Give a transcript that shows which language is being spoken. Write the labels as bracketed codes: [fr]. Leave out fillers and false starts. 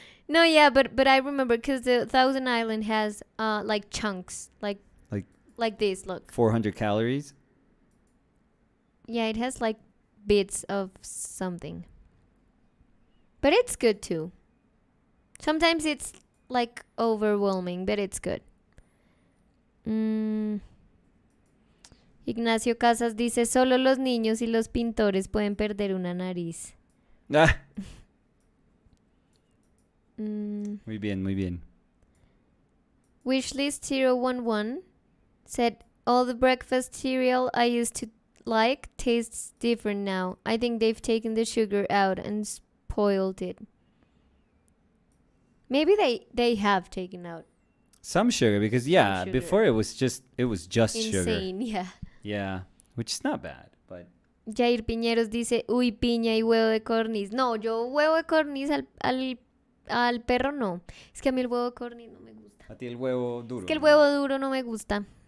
[en] No, yeah, but I remember because the Thousand Island has like chunks, like this. Look. 400 calories? Yeah, it has like bits of something. But it's good too. Sometimes it's like overwhelming, but it's good. [es] Ignacio Casas dice, solo los niños y los pintores pueden perder una nariz. Ah. Muy bien, muy bien. [en] Wishlist 011 said, all the breakfast cereal I used to like tastes different now. I think they've taken the sugar out and spoiled it. Maybe they have taken out some sugar because sugar. Before it was just sugar. Insane, yeah. Yeah, which is not bad, but [es] Jair Piñeros dice, uy, piña y huevo de codorniz. No, yo huevo de codorniz al perro no. Es que a mí el huevo de codorniz no me gusta. A ti el huevo duro. Es que el huevo duro no me gusta.